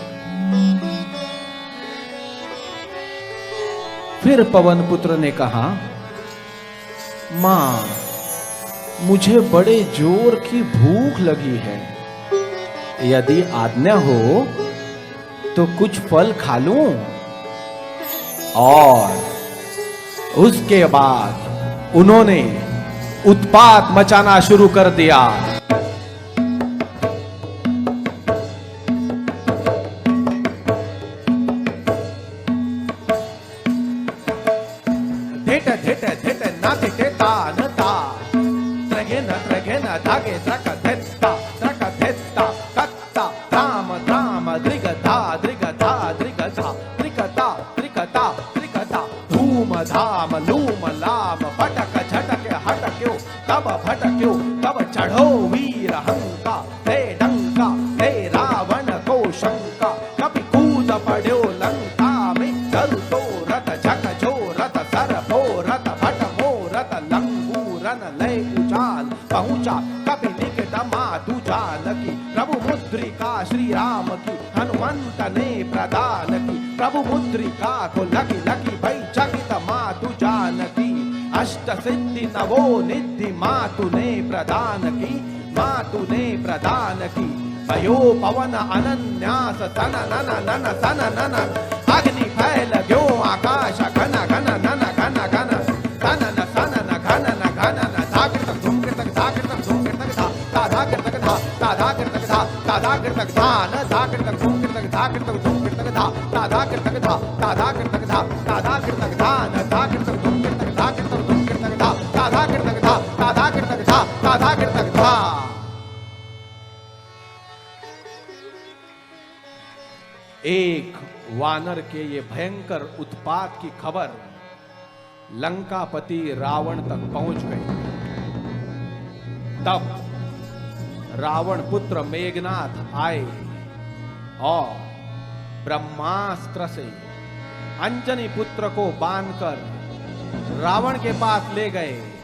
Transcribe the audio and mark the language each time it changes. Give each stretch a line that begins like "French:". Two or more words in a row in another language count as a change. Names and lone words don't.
Hindi: फिर पवन पुत्र ने कहा, मां, मुझे बड़े जोर की भूख लगी है। यदि आज्ञा हो तो कुछ फल खा लूं। और उसके बाद उन्होंने उत्पात मचाना शुरू कर दिया। धेट धेट धेट ना धेटे ता न ता, त्रगे न धागे त्रक धेत्ता त्रक धेत्ता कत्ता धाम धाम दृगधा दृगधा दृगधा त्रिकता त्रिकता त्रिकता धूम धाम लूम लाम फटक झटक हटक्यो तब भटक्यो तब चढ़ो वीर हंका, हे डंका हे रावण को शंका, कभी कूद पड़ो लंका में। चल तो रथ झक जो रथ सर भो रथ भट मो रथ लंगूरन लय उजाल पहुंचा कभी निकट मातु जानकी। प्रभु मुद्रिका श्री राम की हनुमंत ने प्रदान की। प्रभु मुद्रिका को लगी लगी भई चकित मातु जानकी। अष्ट सिद्धि नवो निधि मातु ने प्रदान की, मातु ने प्रदान की। भयो पवन अनन्यास तन नन नन सन नन, अग्नि फैल गयो आकाश घन घन नन घन घन तन न सन न घन न घन न धाकृत धूमकृत धाकृत धूमकृत धा धाकृत धा धाकृत धा धाकृत धा न धाकृत धूमकृत धाकृत धूमकृत धा धाकृत धा धाकृत धा धाकृत धा न धाकृत धूमकृत धाकृत धूमकृत धा धाकृत धा धाकृत धा धाकृत धा। एक वानर के ये भयंकर उत्पात की खबर लंकापति रावण तक पहुंच गई। तब रावण पुत्र मेघनाथ आए और ब्रह्मास्त्र से अंजनी पुत्र को बांधकर रावण के पास ले गए।